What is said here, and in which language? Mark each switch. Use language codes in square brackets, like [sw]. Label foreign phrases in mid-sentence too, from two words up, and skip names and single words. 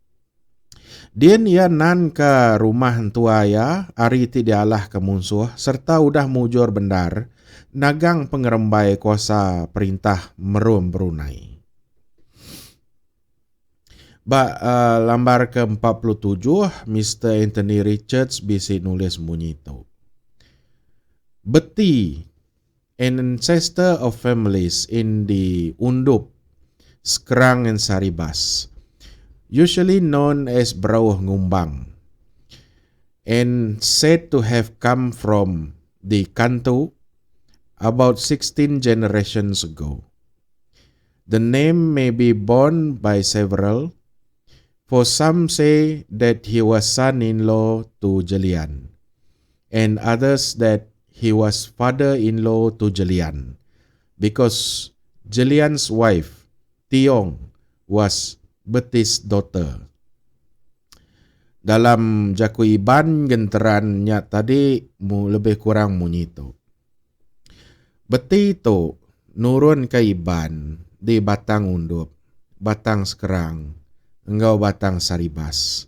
[iba] Dien ia nan ke rumah tua ia ari ti dialah ke munsuh serta udah mujur bendar nagang pengerembai kuasa perintah merum Brunei. Lambar ke-47, Mr. Anthony Richards bisi nulis bunyi tu. [en] Beti, an ancestor of families in the Undup, Sekerang and Saribas, usually known as Berawah Ngumbang, and said to have come from the Kantu about 16 generations ago. The name may be borne by several. For some say that he was son-in-law to Jelian, and others that he was father-in-law to Jelian, because Jelian's wife, Tiong, was Beti's daughter. [iba] Dalam jaku Iban, genterannya tadi lebih kurang bunyi tu. Beti tu nurun ke iban di batang undup, batang sekerang, engkau batang saribas.